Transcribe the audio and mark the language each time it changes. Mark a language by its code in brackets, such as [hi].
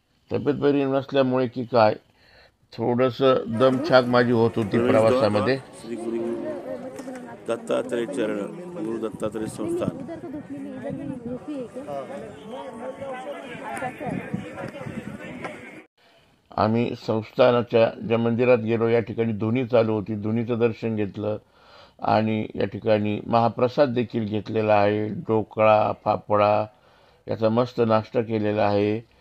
[mr] तब्येत बरी नसल्यामुळे की काय थोडंसं दमछाक माझी होत होती प्रवासामध्ये. दत्तात्रय चरण गुरु दत्तात्रय संस्थान. [hi] उधर तो धुपली नहीं, इधर भी धूपी है क्या? [mr] आम्ही संस्थानाच्या ज्या मंदिरात गेलो या ठिकाणी धुनी चालू होती, धुनीचं दर्शन घेतलं आणि या ठिकाणी महाप्रसाद देखील घेतलेला आहे. ढोकळा, फाफडा याचा मस्त नाश्ता केलेला आहे.